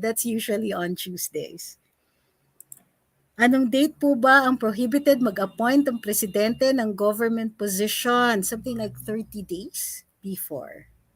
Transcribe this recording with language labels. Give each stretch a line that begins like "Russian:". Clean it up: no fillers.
English: That's usually on Tuesdays.
Filipino: Anong date po ba ang prohibited mag-appoint ang presidente ng government position?
English: Something like 30 days before.